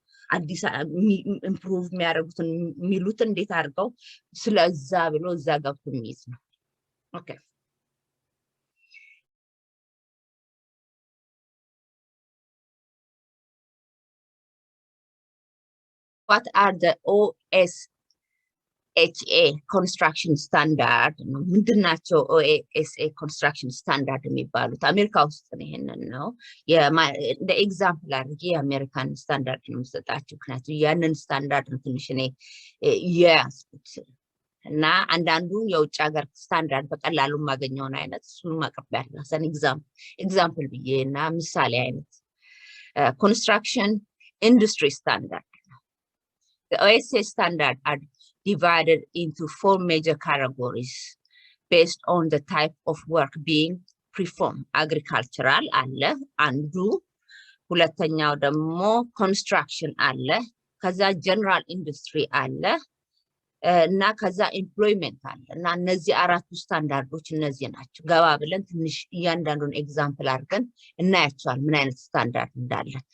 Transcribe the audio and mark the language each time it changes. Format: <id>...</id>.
<am>አዲስ ኢምፕሩቭ የሚያደርጉትን የሚሉት እንዴት አድርገው ስለዛ ብሎ እዛ ገብቶ የሚይዝ ነው። ኦኬ</am> <en>what are the OSHA construction standard?</en> <am>ምንድናቸው OSHA construction standard የሚባሉት? አሜሪካ ውስጥ ነው ይሄንን ነው እንደ ኤግዛምፕል አድርጌ የአሜሪካን ስታንዳርድ ነው የምሰጣችሁ። ምክንያቱም ያንን ስታንዳርድ ነው ትንሽ እኔ የያዝኩት እና አንዳንዱ የውጭ ሀገር ስታንዳርድ በቀላሉ የማገኘውን አይነት እሱን ማቀርባለሁ ሰን ኤግዛምፕል ብዬ እና ምሳሌ አይነት ኮንስትራክሽን ኢንዱስትሪ ስታንዳርድ.</am> <en>The OSHA standard divided into 4 major categories based on the type of work being performed.</en> <am>Agricultural አለ አንዱ፣ ሁለተኛው ደግሞ construction አለ፣ ከዛ general industry አለ እና ከዛ employment አለ። እና እነዚህ አራቱ ስታንዳርዶች እነዚህ ናቸው። ገባ ብለን ትንሽ እያንዳንዱን ኤግዛምፕል አድርገን እናያቸዋል ምን አይነት ስታንዳርድ እንዳለ።</am>